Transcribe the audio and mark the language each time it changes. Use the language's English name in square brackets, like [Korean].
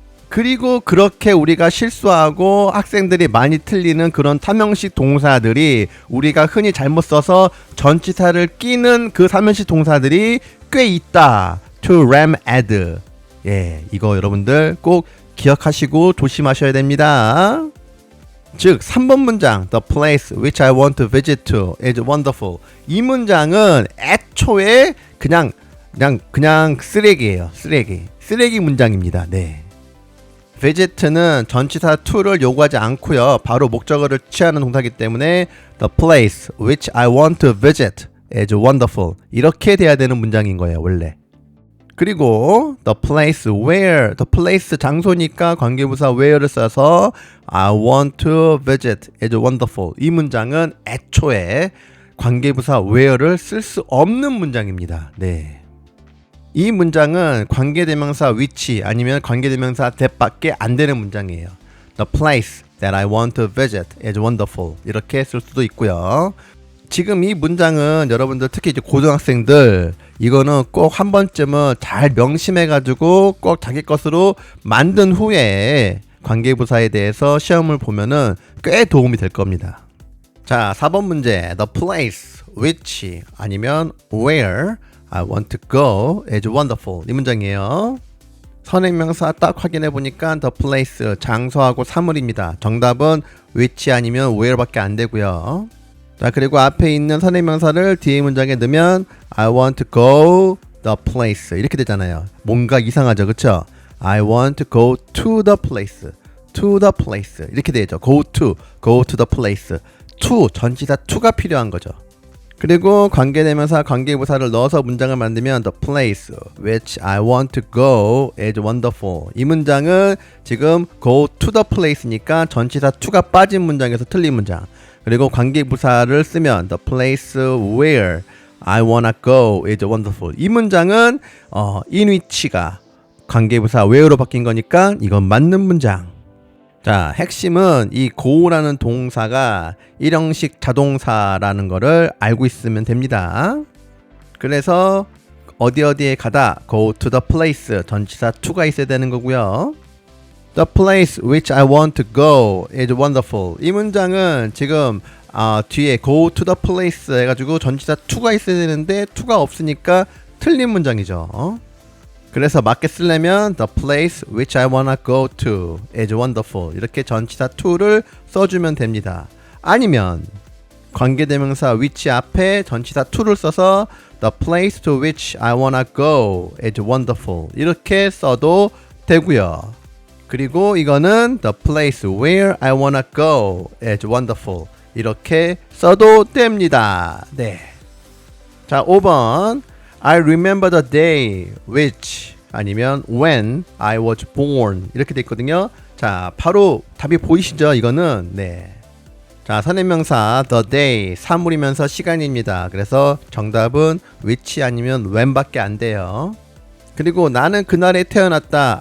[Korean] 그리고 그렇게 우리가 실수하고 학생들이 많이 틀리는 그런 타명식 동사들이 우리가 흔히 잘못 써서 전치사를 끼는 그 사면식 동사들이 꽤 있다. to ram add. 예, 이거 여러분들 꼭 기억하시고 조심하셔야 됩니다. 즉 3번 문장 [English] The place which I want to visit to is wonderful. [Korean] 이 문장은 애초에 그냥 쓰레기예요. 쓰레기 문장입니다. 네. [English] visit는 전치사 to를 요구하지 않고요. [Korean] 바로 목적어를 취하는 동사이기 때문에 [English] The place which I want to visit is wonderful. [Korean] 이렇게 돼야 되는 문장인 거예요, 원래. [English] 그리고 the place [Korean] 장소니까 관계부사 [English] where를 써서 I want to visit is wonderful. [Korean] 이 문장은 애초에 관계부사 where를 쓸 수 없는 문장입니다. 네. 이 문장은 관계대명사 which 아니면 관계대명사 that밖에 안 되는 문장이에요. [English] The place that I want to visit is wonderful. [Korean] 이렇게 쓸 수도 있고요. 지금 이 문장은 여러분들 특히 이제 고등학생들 이거는 꼭 한 번쯤은 잘 명심해가지고 꼭 자기 것으로 만든 후에 관계부사에 대해서 시험을 보면은 꽤 도움이 될 겁니다. 자, 4번 문제. [English] The place which [Korean] 아니면 [English] where I want to go is wonderful. [Korean] 이 문장이에요. 선행명사 딱 확인해 보니까 the place 장소하고 사물입니다. 정답은 which 아니면 where밖에 안 되고요. 자, 그리고 앞에 있는 선행명사를 뒤에 문장에 넣으면 [English] I want to go the place [Korean] 이렇게 되잖아요. 뭔가 이상하죠, 그렇죠? [English] I want to go to the place, to the place 이렇게 되죠. go to the place. [Korean] to 전치사 to가 필요한 거죠. 그리고 관계대명사, 관계부사를 넣어서 문장을 만들면 [English] the place which I want to go is wonderful. [Korean] 이 문장은 지금 [English] go to the place [Korean] 니까 전치사 to가 빠진 문장에서 틀린 문장. 그리고 관계부사를 쓰면 [English] the place where I wanna go is wonderful. [Korean] 이 문장은 in which가 관계부사 where로 바뀐 거니까 이건 맞는 문장. 자, 핵심은 이 go라는 동사가 일형식 자동사라는 거를 알고 있으면 됩니다. 그래서 어디에 가다 [English] go to the place [Korean] 전치사 to가 있어야 되는 거고요. [English] The place which I want to go is wonderful. [Korean] 이 문장은 지금 뒤에 [English] go to the place [Korean] 해가지고 전치사 to가 있어야 되는데 to가 없으니까 틀린 문장이죠. 그래서 맞게 쓰려면 [English] the place which I wanna go to is wonderful [Korean] 이렇게 전치사 to를 써주면 됩니다. 아니면 관계대명사 which 앞에 전치사 to를 써서 [English] the place to which I wanna go is wonderful [Korean] 이렇게 써도 되고요. [English] 그리고 이거는 the place where I wanna go is wonderful [Korean] 이렇게 써도 됩니다. 네. 자, 5번 [English] I remember the day which [Korean] 아니면 [English] when I was born [Korean] 이렇게 돼 있거든요. 자, 바로 답이 보이시죠? 이거는 네. 자, 선행명사 the day 사물이면서 시간입니다. 그래서 정답은 which 아니면 when밖에 안 돼요. 그리고 나는 그날에 태어났다.